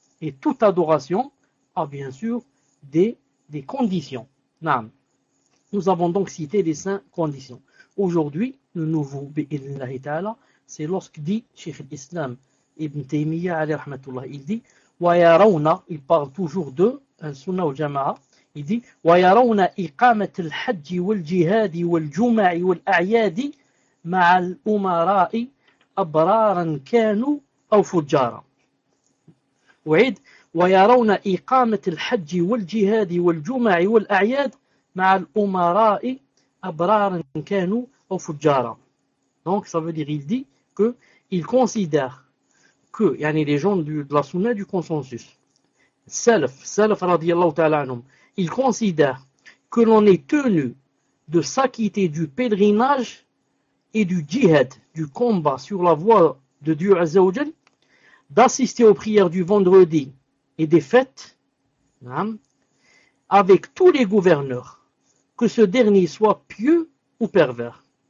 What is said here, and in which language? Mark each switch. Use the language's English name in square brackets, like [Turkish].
[French] Et toute adoration a bien sûr des conditions. Naam. Nous avons donc cité les cinq conditions. Aujourd'hui, le nouveau bi'idhnillahi ta'ala, c'est lorsque dit Cheikh l'Islam Ibn Taymiyyah alayhi rahmatullah, il dit wa yarawna, il parle toujours de sunnah ou jama'a. Il dit, [Arabic] ويرون إقامة الحج والجهاد والجمع والأعياد مع الأمراء أبرارا كانوا أو فجارا. أعيد, ويرون إقامة الحج والجهاد والجمع والأعياد مع الأمراء أبرارا كانوا أو فجارا. [French] Donc, ça veut dire, il dit qu'il considère que, يعني, les gens de la Sunna du consensus, Salaf, رضي الله تعالى عنهم, il considère que l'on est tenu de s'acquitter du pèlerinage et du djihad, du combat sur la voie de Dieu Azza wa Jal, d'assister aux prières du vendredi et des fêtes, hein, avec tous les gouverneurs, que ce dernier soit pieux ou pervers.